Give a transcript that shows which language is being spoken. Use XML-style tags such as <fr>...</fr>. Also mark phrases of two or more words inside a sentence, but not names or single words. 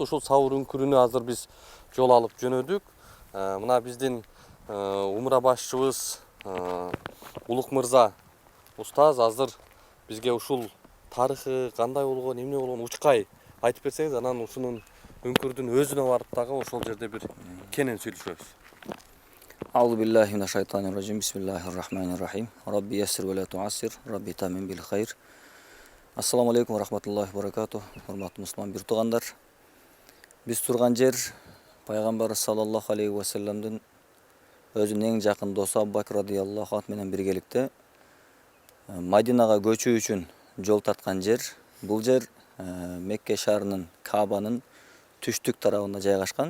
<ky>Ушул Сауыр үңкүрүнө азыр биз жол алып жөнөдүк. Мына биздин умура башчыбыз Улук мырза устаз азыр бизге ушул тарыхы кандай болгон, эмне болгон учкай айтып берсеңиз, анан ушунун үңкүрдүн өзүнө барып дагы ошол жерде бир кенен сүйлөшөбүз.</ky> <ar>أعوذ بالله من الشيطان الرجيم. بسم الله الرحمن الرحيم. رب يسر ولا تعسر. رب تمم بالخير. السلام عليكم ورحمة الله وبركاته.</ar> <ky>Урматтуу мусулман бир туугандар. Биз турган жер пайгамбар</ky> <ar>صلى الله عليه وسلم</ar> <ky>өзүнүн эң жакын досу Абу Бакр</ky> <ar>رضي الله عنه</ar> <ky>менен биргеликте Мадинага көчүү үчүн жол тарткан жер. Бул жер Мекке шаарынын Каабанын түштүк тарабында жайгашкан.</ky>